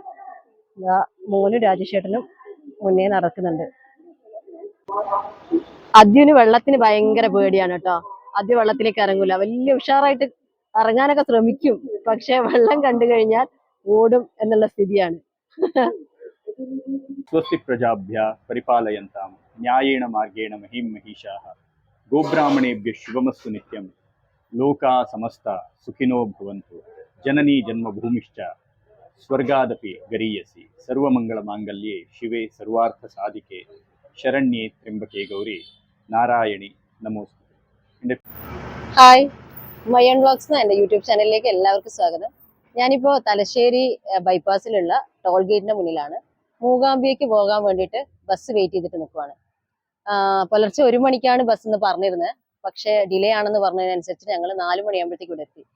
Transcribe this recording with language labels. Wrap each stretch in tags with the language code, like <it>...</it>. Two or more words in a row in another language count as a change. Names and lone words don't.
<ml>മോനും രാജേഷേട്ടനും മുന്നേ നടക്കുന്നുണ്ട്. അദ്യുന് വെള്ളത്തിന് ഭയങ്കര പേടിയാണ് കേട്ടോ. അദ്യ വെള്ളത്തിലേക്ക് ഇറങ്ങൂല. വലിയ ഉഷാറായിട്ട് ഇറങ്ങാനൊക്കെ ശ്രമിക്കും, പക്ഷെ വെള്ളം കണ്ടു കഴിഞ്ഞാൽ ഓടും എന്നുള്ള സ്ഥിതിയാണ്.</ml> <sa>स्वस्ति प्रजाभ्यः परिपालयन्तां न्यायेन मार्गेण महीं महिषाः गोब्राह्मणेभ्यः शुभमस्तु नित्यं लोकाः समस्ताः सुखिनो भवन्तु जननी जन्मभूमिश्च स्वर्गादपि गरीयसी सर्वमङ्गलमाङ्गल्ये शिवे सर्वार्थसाधिके शरण्ये त्र्यम्बके गौरी നാരായണി നമോസ്തുതേ.</sa> <ml>ഹായ്, മയൺ വ്ലോഗ്സ് എന്ന എൻ്റെ യൂട്യൂബ് ചാനലിലേക്ക് എല്ലാവർക്കും സ്വാഗതം. ഞാനിപ്പോൾ തലശ്ശേരി ബൈപ്പാസിലുള്ള</ml> <en>toll gate-ന്റെ</en> <ml>മുന്നിലാണ്. മൂകാംബിയയ്ക്ക് പോകാൻ വേണ്ടിയിട്ട്</ml> <en>bus wait</en> <ml>ചെയ്തിട്ട് നിൽക്കുവാണ്. പുലർച്ചെ 1 മണിക്കാണ് ബസ് എന്ന് പറഞ്ഞിരുന്നത്, പക്ഷേ ഡിലേ ആണെന്ന് പറഞ്ഞതിനനുസരിച്ച് ഞങ്ങൾ 4 മണിയാകുമ്പോഴത്തേക്ക് ഇവിടെ എത്തി.</ml>